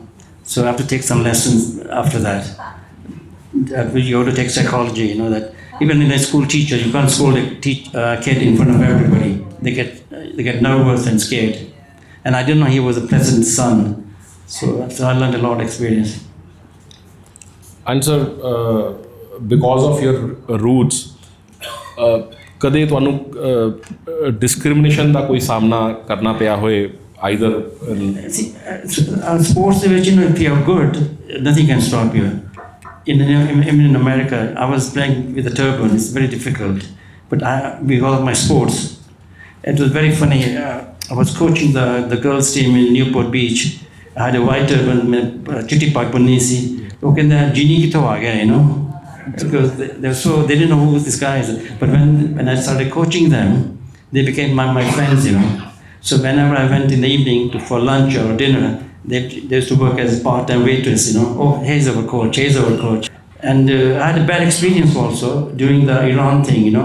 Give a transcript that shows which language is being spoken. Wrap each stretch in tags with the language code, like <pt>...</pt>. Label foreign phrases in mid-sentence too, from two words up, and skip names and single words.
<en>So I have to take some lessons after that. You have to take psychology, you know, that even in a school teacher, you can't scold a kid in front of everybody. They get nervous and scared. And I didn't know he was the president's son. So I learned a lot of experience. And sir, because of your roots,</en> <pa>ਕਦੇ ਤੁਹਾਨੂੰ ਡਿਸਕ੍ਰਿਮੀਨੇਸ਼ਨ ਦਾ ਕੋਈ ਸਾਹਮਣਾ ਕਰਨਾ ਪਿਆ ਹੋਏ either sports ਦੇ ਵਿੱਚ,</pa> <en>you know, if you are good, nothing can stop you. In America, I was playing with a turban. It's very difficult, but because of my sports, it was very funny. I was coaching the girls team in Newport Beach. I had a white turban,</en> <pa>ਚਿੱਟੀ ਪੱਗ ਬੰਨ੍ਹੀ ਸੀ.</pa> <hi>वो कहते हैं genie</hi> <pa>ਕਿੱਥੋਂ ਆ ਗਿਆ,</pa> <en>you know. Because they didn't know who this guy is. But when I started coaching them, they became my friends, you know. So whenever I went in the evening for lunch or dinner, they used to work as part-time waitress, you know. Oh, here's our coach. And I had a bad experience also during the Iran thing, you know.</en>